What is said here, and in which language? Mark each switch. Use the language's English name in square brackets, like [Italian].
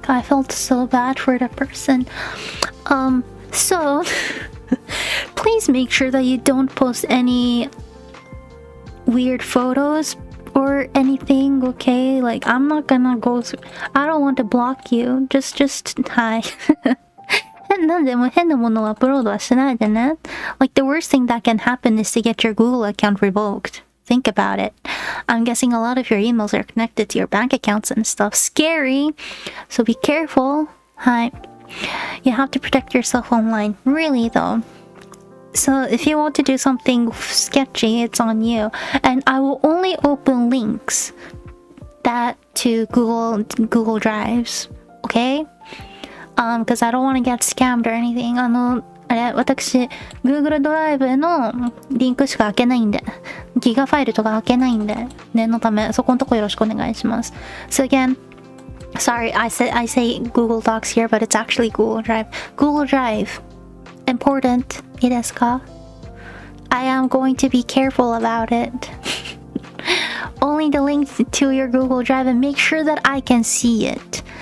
[English] I felt so bad for the person. So please make sure that you don't post any weird photos or anything, okay? Like, I'm not gonna go through, I don't want to block you. Just hi. [Japanese] なんでも変なものをアップロードはしないでね。 [English] Like, the worst thing that can happen is to get your Google account revoked. Think about it. I'm guessing a lot of your emails are connected to your bank accounts and stuff. Scary. So be careful. Hi. You have to protect yourself online. Really though. So if you want to do something sketchy, it's on you. And I will only open links that to Google Drives. Okay? Because I don't want to get scammed or anything. [Japanese] 私 Google ドライブのリンクしか開けないんで、ギガファイルとか開けないんで、念のためそこのとこよろしくお願いします。 [English] So again, sorry, I say Google Docs here, but it's actually Google Drive. Google Drive, important. [Japanese] いいですか? [English] I am going to be careful about it. Only the link to your Google Drive and make sure that I can see it.